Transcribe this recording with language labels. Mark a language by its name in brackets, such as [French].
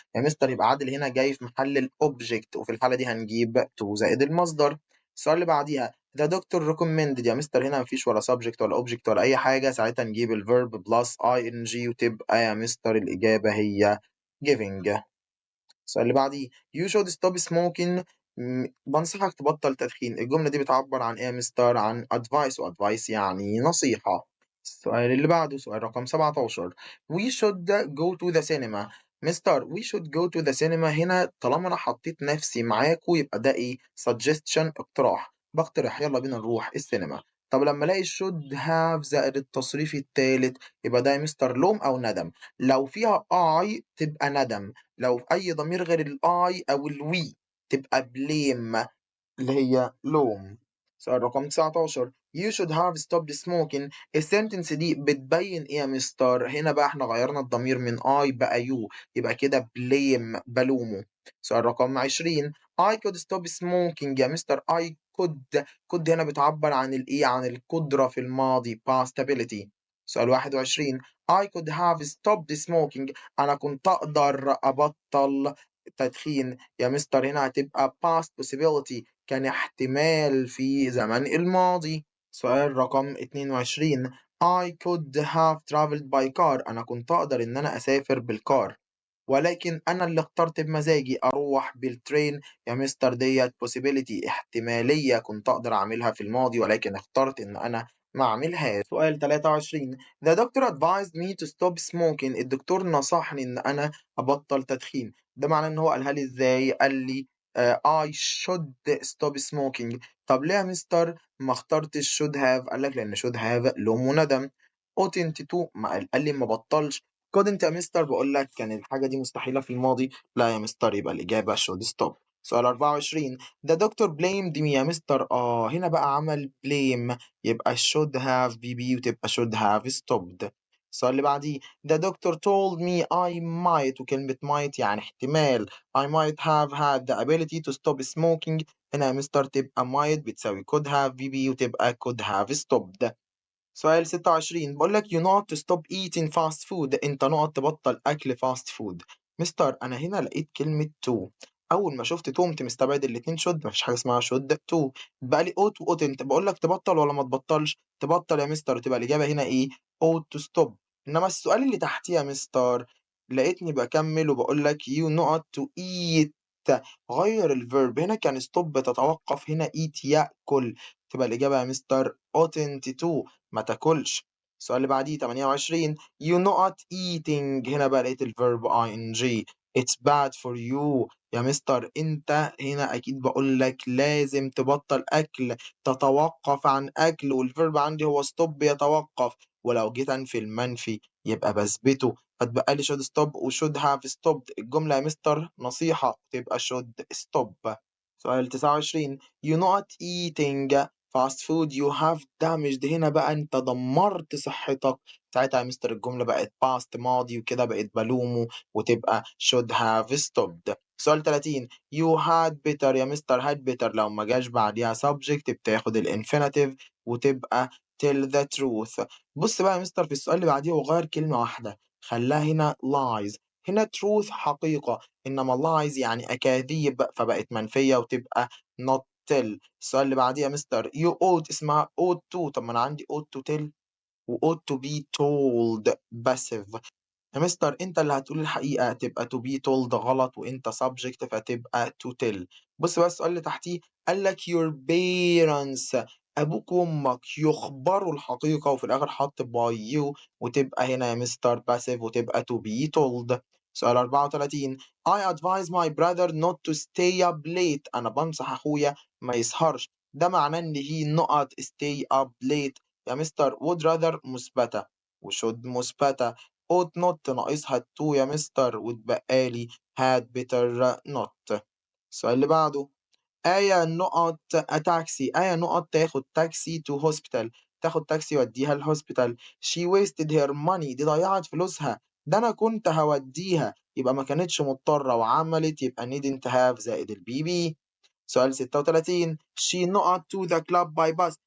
[Arabic] يا مستر يبقى عادل هنا جاي في محل الobject وفي الحالة دي هنجيب to زائد المصدر. السؤال اللي بعديها [English] the doctor recommended. [Arabic] يا مستر هنا ما فيش ولا subject ولا object ولا أي حاجة ساعتها نجيب الverb plus ing وتبقى يا مستر الإجابة هي giving. السؤال اللي بعديه [English] you should stop smoking. [Arabic] بانصحك تبطّل تدخين. الجملة دي بتعبّر عن إيه يا مستر؟ عن advice وadvice يعني نصيحة. السؤال اللي بعده سؤال رقم [English] 17 we should go to the cinema. [Arabic] مستر [English] we should go to the cinema [Arabic] هنا طالما أنا حطيت نفسي معاكم يبقى ده إيه؟ suggestion اقتراح. باقترح يالّا بينا نروح السينما. طب لمّا ألاقي should have زائد التصريف التالت يبقى ده يا مستر لوم أو ندم. لو فيها I تبقى ندم. لو أي ضمير غير الI أو الwe تبقى blame اللي هي لوم. سؤال رقم [English] 19 you should have stopped smoking. [Arabic] الsentence دي بتبين إيه يا مستر؟ هنا بقى إحنا غيّرنا الضمير من I بقى you يبقى كده blame بالومه. سؤال رقم [English] 20 I could stop smoking. [Arabic] يا مستر I could هنا بتعبّر عن الإيه؟ عن القدرة في الماضي past ability. [English] سؤال 21 I could have stopped smoking. [Arabic] أنا كنت أقدر أبطّل التدخين. يا مستر هنا هتبقى past possibility، كان احتمال في زمن الماضي. سؤال رقم [English] 22 I could have traveled by car. [Arabic] أنا كنت أقدر إن أنا أسافر بالكار، ولكن أنا اللي اخترت بمزاجي أروح بالtrain. يا مستر ديّة possibility، احتمالية كنت أقدر أعملها في الماضي ولكن اخترت إن أنا ما أعملهاش. [English] سؤال 23 The doctor advised me to stop smoking. [Arabic] الدكتور نصحني إن أنا أبطّل تدخين. ده معناه إن هو قالها لي إزاي؟ قال لي [English] I should stop smoking. [Arabic] طب ليه يا مستر ما اخترتش should have؟ قال لك لإن should have لوم وندم. oughtn't to ما قال لي ما بطّلش. couldn't يا مستر باقول لك كان الحاجة دي مستحيلة في الماضي. لا يا مستر يبقى الإجابة should stop. سؤال 24 [English] The doctor blamed me. [Arabic] يا مستر هنا بقى عمل blame، يبقى should have be وتبقى should have stopped. السؤال اللي بعديه [English] The doctor told me I might، [Arabic] وكلمة might يعني احتمال. [English] I might have had the ability to stop smoking. [Arabic] هنا يا مستر تبقى [English] might بتساوي could have be وتبقى could have stopped. [Arabic] سؤال 26 بيقول لك [English] you not to stop eating fast food. [Arabic] أنت نقط تبطل أكل fast food. مستر أنا هنا لقيت كلمة to، أول ما شُفت to قمت مستبعد الاتنين should، ما فيش حاجة اسمها should to. بقى لي ought وoughtn't. باقول لك تبطل والّا ما تبطلش؟ تبطل يا مستر، وتبقى الإجابة هنا إيه ought to stop. إنما السؤال اللي تحتيه يا مستر لقيتني باكمّل وباقول لك you نقط to eat. غيّر الverb، هنا كان stop تتوقف، هنا eat يأكل. تبقى الإجابة يا مستر oughtn't to ما تاكلش. السؤال اللي بعديه 28 [English] you not eating. [Arabic] هنا بقى لقيت الverb ing [English] it's bad for you. [Arabic] يا مستر أنت هنا أكيد باقول لك لازم تبطّل أكل، تتوقّف عن أكل، والverb عندي هو stop يتوقّف، ولو جيت أنفي المنفي يبقى باثبته، فاتبقى لي should stop وshould have stopped. الجملة يا مستر نصيحة تبقى should stop. [English] سؤال 29 you not eating fast food you have damaged. [Arabic] هنا بقى أنت دمّرت صحتك. ساعتها يا مستر الجملة بقت past ماضي وكده بقيت بالومه وتبقى should have stopped. [English] سؤال 30 you had better. [Arabic] يا مستر had better لو ما جاش بعديها subject بتاخد الinfinitive وتبقى [English] tell the truth. [Arabic] بُص بقى يا مستر في السؤال اللي بعديه هو غيّر كلمة واحدة، خلّاها هنا lies. هنا truth حقيقة، إنما lies يعني أكاذيب فبقت منفية وتبقى not tell. السؤال اللي بعديه يا مستر you ought اسمها ought to. طب ما أنا عندي ought to tell وought to be told passive. يا مستر أنت اللي هتقول الحقيقة تبقى to be told غلط، وأنت subject فتبقى to tell. بُص بقى السؤال اللي تحتيه قال لك your parents أبوك وأمك يخبروا الحقيقة وفي الآخر حَط by you وتبقى هنا يا مستر passive وتبقى to be told. [English] سؤال 34 I advise my brother not to stay up late. [Arabic] أنا بانصح أخويا ما يسهرش. ده معناه إن he نقط stay up late. يا مستر would rather مثبتة وshould مثبتة ought not ناقصها الto يا مستر واتبقى لي had better not. السؤال اللي بعده آية نقط a taxi. آية نقط تاخد تاكسي to hospital. تاخد تاكسي يوديها الhospital. [English] she wasted her money. [Arabic] دي ضيّعت فلوسها. ده أنا كنت هاوديها، يبقى ما كانتش مضطرة وعملت، يبقى needn't have زائد الBB. [English] سؤال 36 she نقط to the club by bus.